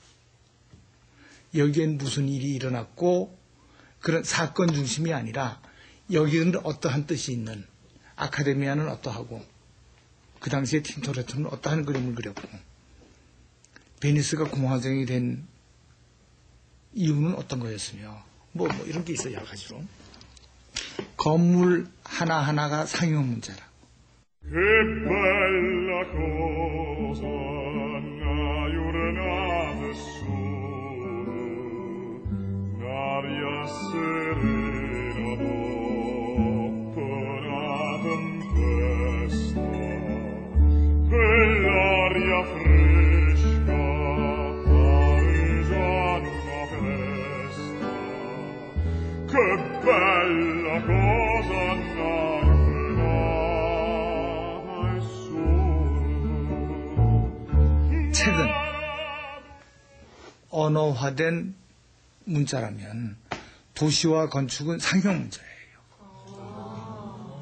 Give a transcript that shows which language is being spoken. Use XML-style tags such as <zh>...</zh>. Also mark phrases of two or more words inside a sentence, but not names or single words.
<ko>여기엔 무슨 일이 일어났고 그런 사건 중심이 아니라 여기는 어떠한 뜻이 있는 아카데미아는 어떠하고 그 당시에 틴토레토는 어떠한 그림을 그렸고 베니스가 공화정이 된 이유는 어떤 거였으며 뭐 이런 게 있어요. 여러 가지로. 건물 하나하나가 상용 문제라.</ko> <it>Che bella cosa una giornata sola, un'aria serena dopo una tempesta, quell'aria fresca pareggiano una festa. Che bella cosa una</it> <ko>책은 언어화된 문자라면 도시와 건축은 상형 문자예요.</ko>